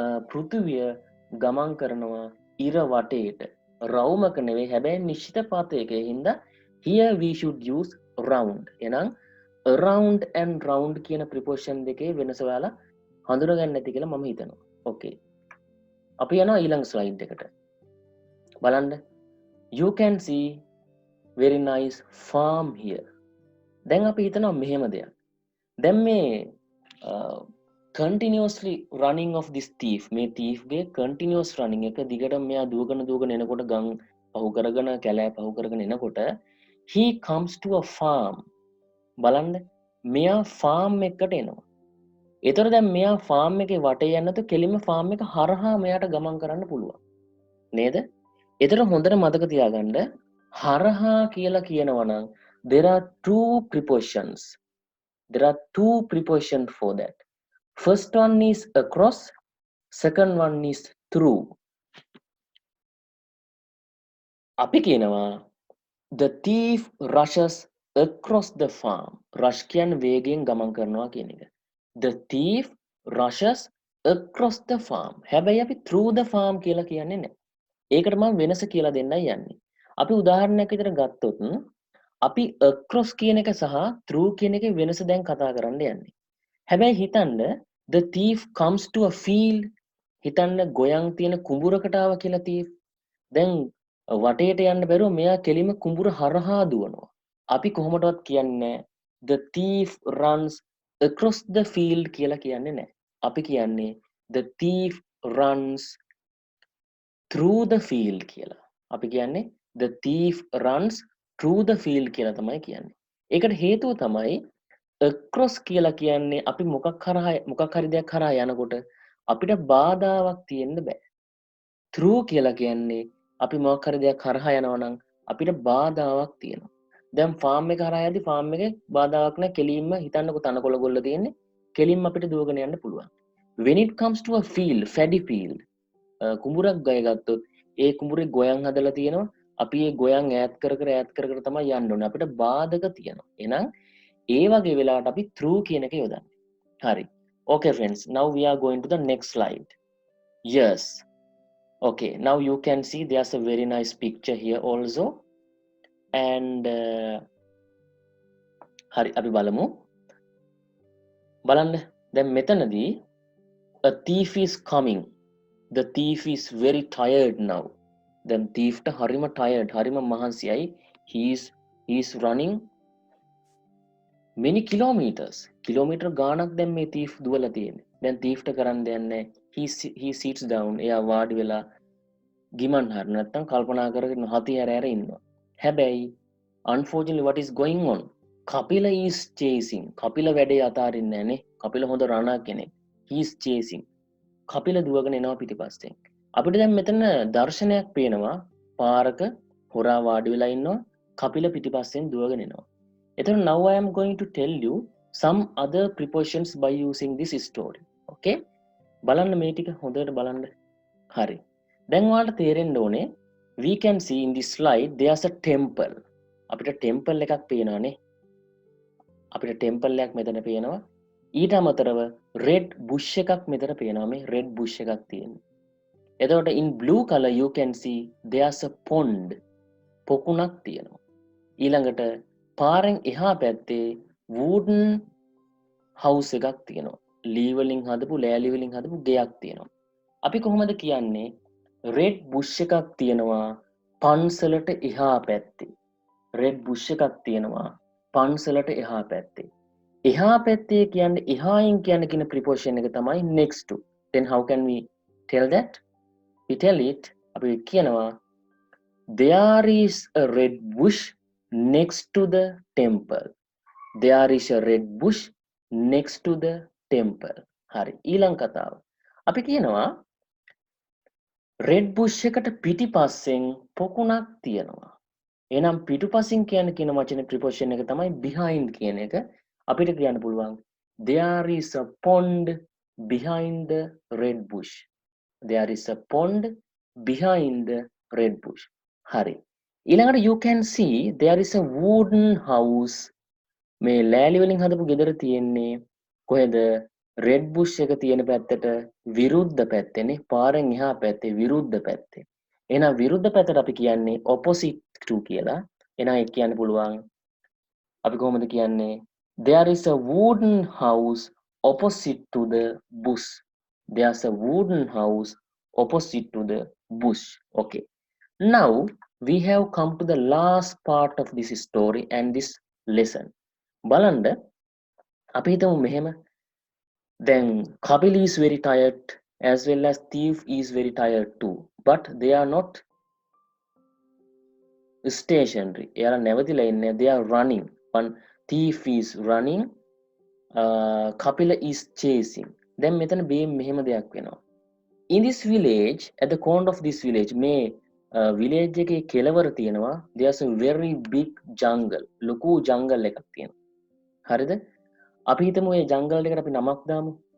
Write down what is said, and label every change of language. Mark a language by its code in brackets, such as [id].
[si] පෘථිවිය ගමන් කරනවා ඉර වටේට. රවුමක නෙවෙයි හැබැයි නිශ්චිත පතයක. හින්දා [en] here we should use round. [si] එහෙනම් [en] around and round [si] කියන preposition දෙකේ වෙනස ඔයාලා හඳුනගන්න ඇති කියලා මම හිතනවා. [en] Okay. [si] අපි යනවා ඊළඟ slide එකට. බලන්න. [en] You can see very nice farm here. [si] දැන් අපි හිතනවා මෙහෙම දෙයක්. දැන් මේ [en] continuously running of this thief [si] මේ thief ගේ continuous running එක දිගටම මෙයා දුවගෙන එනකොට ගම් පහු කරගෙන කැලෑ පහු කරගෙන එනකොට [en] he comes to a farm. [si] බලන්න මෙයා farm එකකට එනවා. ඒතර දැන් මෙයා farm එකේ වටේ යන්න නැතු කෙලින්ම farm එක හරහා මෙයාට ගමන් කරන්න පුළුවන්. නේද? ඒතර හොඳට මතක තියාගන්න හරහා කියලා කියනවා නම් [en] there are two prepositions. There are two prepositions for that. First one is across, second one is through. [si] අපි කියනවා [en] the thief rushes across the farm. [si] rush කියන්නේ වේගයෙන් ගමන් කරනවා කියන එක. [en] The thief rushes across the farm. [si] හැබැයි අපි through the farm කියලා කියන්නේ නැහැ. ඒකට මම වෙනස කියලා දෙන්නයි යන්නේ. අපි උදාහරණයක් විදිහට ගත්තොත් අපි across කියන එක සහ through කියන එකේ වෙනස දැන් කතා කරන්න යන්නේ. හැබැයි හිතන්න [en] the thief comes to a field. [si] හිතන්න ගොයන් තියෙන කුඹුරකට ආවා කියලා thief. දැන් වටේට යන්න බැරුව මෙයා කෙලිම කුඹුර හරහා දුවනවා. අපි කොහොමදවත් කියන්නේ [en] the thief runs across the field [si] කියලා කියන්නේ නැහැ. අපි කියන්නේ [en] the thief runs through the field [si] කියලා. අපි කියන්නේ [en] the thief runs through the field [si] කියලා තමයි කියන්නේ. ඒකට හේතුව තමයි across කියලා කියන්නේ අපි මොකක් හරි දෙයක් හරහා යනකොට අපිට බාධාවක් තියෙන්න බෑ. through කියලා කියන්නේ අපි මොකක් හරි දෙයක් හරහා යනවා නම් අපිට බාධාවක් තියෙනවා. දැන් ෆාම් එක හරහා යද්දි ෆාම් එකේ බාධාවක් නැහැ. කෙලින්ම හිතන්නකො තනකොළ ගොල්ල තියෙන්නේ. කෙලින්ම අපිට දුවගෙන යන්න පුළුවන්. [en] when it comes to a field, paddy field, [si] කුඹුරක් ගය ගත්තොත් ඒ කුඹුරේ ගොයන් හදලා තියෙනවා. අපි ඒ ගොයන් ඈත් කර කර තමයි යන්න ඕනේ. අපිට බාධක තියෙනවා. එහෙනම් ඒ වගේ වෙලාවට අපි through කියන එක යොදන්නේ. හරි. [en] Okay friends, now we are going to the next slide. Yes. Okay, now you can see there's a very nice picture here also. And [si] hari අපි බලමු. බලන්න දැන් මෙතනදී [en] a thief is coming. The thief is very tired now. [si] දැන් thief ට හරිම [en] tired, [si] හරිම මහන්සියයි. [en] He is running many kilometers. [si] Kilometre ගාණක් දැන් මේ thief දුවලා තියෙන්නේ. දැන් thief ට කරන්න දෙයක් නැහැ. [en] He sits down. [si] එයා වාඩි වෙලා ගිමන් හර නැත්තම් කල්පනා කරගෙන හති හැර ඉන්නවා. හැබැයි [en] unfortunately what is going on? Kapila is chasing. [si] Kapila වැඩේ අතාරින්නේ නැහනේ. Kapila හොඳ රණා කෙනෙක්. [en] He is chasing. [si] Kapila දුවගෙන එනවා පිටිපස්සෙන්. අපිට දැන් මෙතන දර්ශනයක් පේනවා. පාරක හොරා වාඩි වෙලා ඉන්නවා. Kapila පිටිපස්සෙන් දුවගෙන එනවා. එතන [en] now I am going to tell you some other prepositions by using this story. Okay? [si] බලන්න මේ ටික හොඳට බලන්න. හරි. දැන් ඔයාලට තේරෙන්න ඕනේ [en] we can see in this slide there's a temple. [si] අපිට temple එකක් පේනවානේ. අපිට temple එකක් මෙතන පේනවා. ඊට අමතරව red bush එකක් මෙතන පේනවා. මේ red bush එකක් තියෙනවා. එතකොට [en] in blue color you can see there's a pond. [si] පොකුණක් තියෙනවා. ඊළඟට පාරෙන් එහා පැත්තේ wooden house එකක් තියෙනවා. ලී වලින් හදපු ලෑලි වලින් හදපු ගෙයක් තියෙනවා. අපි කොහොමද කියන්නේ රෙඩ් බුෂ් එකක් තියෙනවා පන්සලට එහා පැත්තේ. රෙඩ් බුෂ් එකක් තියෙනවා පන්සලට එහා පැත්තේ. එහා පැත්තේ කියන්නේ එහායින් කියන්නේ කියන preposition එක තමයි next to. [en] Then how can we tell that? We tell it [si] අපි කියනවා [en] there is a red bush next to the temple. There is a red bush next to the temple. [si] හරි ඊළඟ කතාව. අපි කියනවා [en] red bush [si] එකට පිටිපස්සෙන් පොකුණක් තියෙනවා. එහෙනම් පිටුපසින් කියන වචනේ preposition එක තමයි behind කියන එක. අපිට කියන්න පුළුවන් [en] there is a pond behind the red bush. There is a pond behind the red bush. [si] හරි. ඊළඟට [en] you can see there is a wooden house. [si] මේ ලෑලි වලින් හදපු ගෙදර තියෙන්නේ කොහෙද? red bush එක තියෙන පැත්තට විරුද්ධ පැත්තේනේ. පාරෙන් එහා පැත්තේ විරුද්ධ පැත්තේ. එහෙනම් විරුද්ධ පැත්තට අපි කියන්නේ opposite to කියලා. එහෙනම් ඒක කියන්න පුළුවන් අපි කොහොමද කියන්නේ [en] there is a wooden house opposite to the bush. There's a wooden house opposite to the bush. Okay. Now we have come to the last part of this story and this lesson. [si] බලන්න අපි හිතමු මෙහෙම [en] then Kapil is very tired as well as thief is very tired too, but they are not stationary. [si] එයාලා නැවතිලා ඉන්නේ. [en] They are running. One thief is running. Kapila is chasing. [si] දැන් මෙතන මෙහෙම දෙයක් වෙනවා. [en] In this village, at the corner of this village, [si] මේ village එකේ කෙළවර තියෙනවා [en] there's a very big jungle. [si] ලොකු jungle එකක් තියෙනවා. හරිද? අපි හිතමු මේ jungle එකට අපි නමක් දාමු.